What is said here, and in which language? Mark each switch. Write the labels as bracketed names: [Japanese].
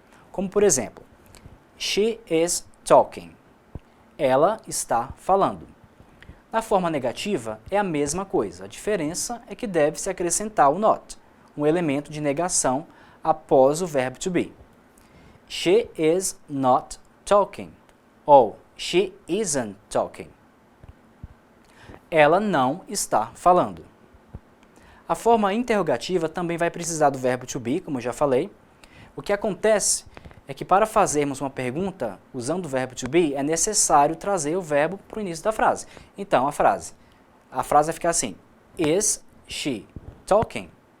[Portuguese] Como por exemplo, [English] she is talking. [Portuguese] Ela está falando. Na forma negativa é a mesma coisa, a diferença é que deve-se acrescentar o not, um elemento de negação após o verbo to be. [English] She is not talking, ou she isn't talking. [Portuguese] Ela não está falando. A forma interrogativa também vai precisar do verbo to be, como eu já falei. O que acontece é que para fazermos uma pergunta usando o verbo to be, é necessário trazer o verbo para o início da frase. Então, a frase vai ficar assim, [English] is she talking?